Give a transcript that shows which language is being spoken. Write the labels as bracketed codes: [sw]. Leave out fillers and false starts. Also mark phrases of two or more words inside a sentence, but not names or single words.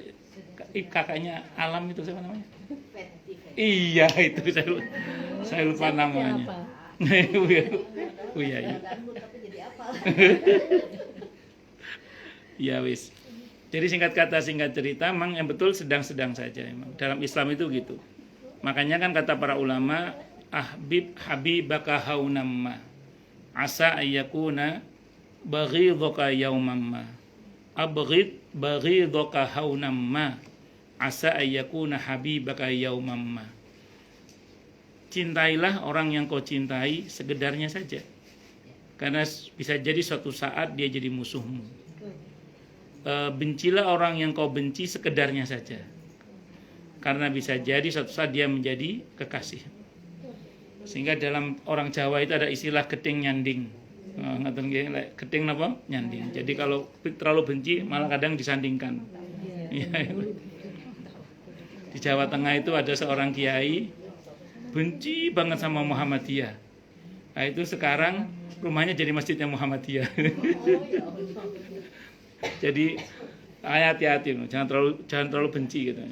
[id] Kakaknya Alam itu siapa namanya? Iya itu saya lupa namanya. [jv] Iya. Ya wis. [id] Jadi singkat kata singkat cerita, memang yang betul sedang-sedang saja. Memang dalam Islam itu gitu. Makanya kan kata para ulama, [ar] أحبب حبيبك هونا ما عسى أن يكون بغيضك يوما ما. أبغض بغيضك هونا ما عسى أن يكون حبيبك يوما ما. [id] Cintailah orang yang kau cintai sekedarnya saja, karena bisa jadi suatu saat dia jadi musuhmu. Bencilah orang yang kau benci sekedarnya saja, karena bisa jadi suatu saat dia menjadi kekasih. Sehingga dalam orang Jawa itu ada istilah [jv] gedeng nyanding. Ngaten nggih, gedeng napa? Nyanding. [id] Jadi kalau terlalu benci malah kadang disandingkan. Iya. Di Jawa Tengah itu ada seorang kiai benci banget sama Muhammadiyah. Nah, itu sekarang rumahnya jadi masjidnya Muhammadiyah. Jadi hati-hati, jangan terlalu benci gitu.